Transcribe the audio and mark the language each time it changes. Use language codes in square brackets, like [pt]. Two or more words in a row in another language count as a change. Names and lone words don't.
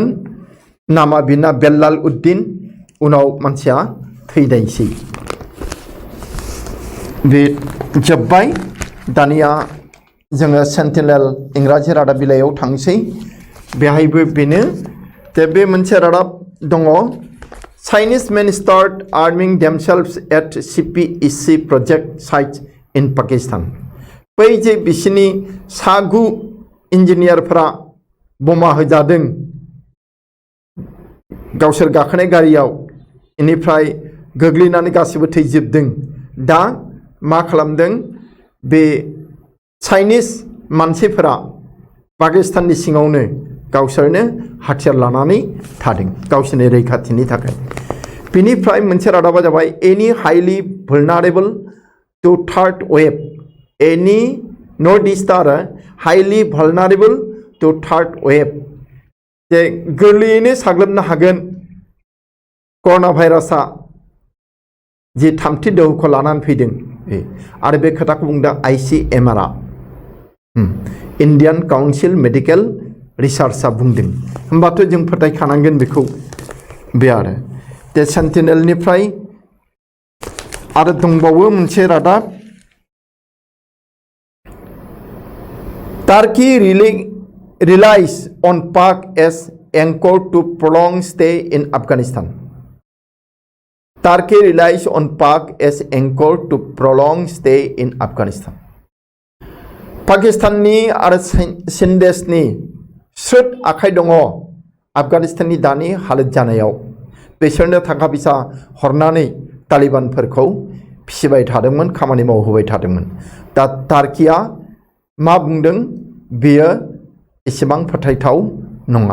[brx] नामा बिना बेल्लाल उद्दीन। उनाव मानसिया थैनायसै। बे जोब्बाय। दानिया जोङो सेन्टिनेल इंराजि रादाब बिलाइयाव थांसै। बेहायबो बेनो जे बे मोनसे रादाब दङ। [en] Chinese men start arming themselves at CPEC project sites in Pakistan. [brx] बै जे बिसिनि सागु इन्जिनियारफोरा बमा होजादों गावसोर गाखोनाय गारियाव, इनिफ्राय गोग्लैनानै गासिबो थैजोबदों। दा मा खालामदों बे चाइनिज मानसिफोरा पाकिस्ताननि सिङावनो गावसोरनो हाथियार लानानै थादों गावसोरनि रैखाथिनि थाखाय। बिनिफ्राय मोनसे रादाबा जाबाय एनी [en] highly vulnerable to third wave. NE North East आरो highly vulnerable to third wave. [brx] जे गोरलैयैनो साग्लोबनो हागोन कर'ना भाइरासआ जि थामथि दोहौखौ लानानै फैदों। आरो बे खोथाखौ बुंदों ICMR इन्डियान काउन्सिल मेडिकेल रिसार्चआ बुंदों। होमबाथ' जों फोथायखानांगोन बेखौ। बे आरो दे सेन्टिनेलनिफ्राय आरो दंबावो मोनसे रादाब। [en] टार्की relies on Pak as anchor to prolonged stay in Afghanistan. Turkey relies on Pak as anchor to prolonged stay in Afghanistan. [brx] पाकिस्ताननि आरो सिन्देशनि स्रोद आखाइ दङ आफगानिस्ताननि दानि हालोद जानायाव। बिसोरनो थाखा फैसा हरनानै तालिबानफोरखौ फिसिबाय थादोंमोन, खामानि मावहोबाय थादोंमोन। दा टार्किया मा बुंदों बेयो एसेबां फोथायथाव नङा।